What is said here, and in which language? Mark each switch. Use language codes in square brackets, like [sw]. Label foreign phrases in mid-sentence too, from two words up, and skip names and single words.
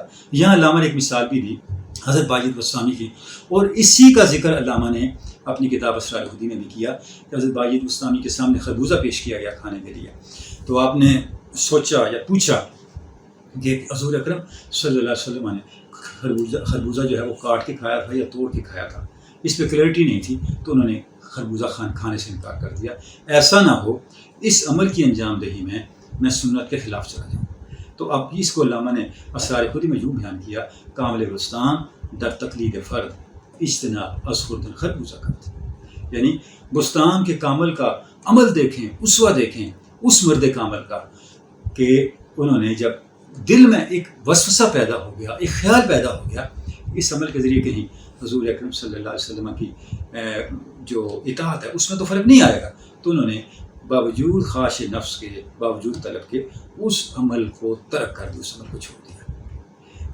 [ur] یہاں علامہ نے ایک مثال بھی دی حضرت باجد بستامی کی، اور اسی کا ذکر علامہ نے اپنی کتاب اسرار الہدی میں بھی کیا کہ حضرت باجد بستامی کے سامنے خربوزہ پیش کیا گیا کھانے کے لیے، تو آپ نے سوچا یا پوچھا کہ حضور اکرم [ar] صلی اللہ علیہ وسلم [ur] نے خربوزہ جو ہے وہ کاٹ کے کھایا تھا یا توڑ کے کھایا تھا، اس پہ کلیئرٹی نہیں تھی، تو انہوں نے خربوزہ کھانے سے انکار کر دیا۔ ایسا نہ ہو اس عمل کی انجام دہی میں سنت کے خلاف چلا جاؤں۔ تو اب اس کو علامہ نے اسرار خودی میں یوں بیان کیا، [fa] کامل بستان در تقلید فرد اجتناب از خوردن خربوزہ کرد، [ur] یعنی بستان کے کامل کا عمل دیکھیں، اسوہ دیکھیں اس مرد کامل کا کہ انہوں نے جب دل میں ایک وسوسہ پیدا ہو گیا، ایک خیال پیدا ہو گیا، اس عمل کے ذریعے کہیں حضور اکرم [ar] صلی اللہ علیہ وسلم [ur] کی جو اطاعت ہے اس میں تو فرق نہیں آئے گا، تو انہوں نے باوجود خواہش نفس کے، باوجود طلب کے اس عمل کو ترک کر دیا، اس عمل کو چھوڑ دیا۔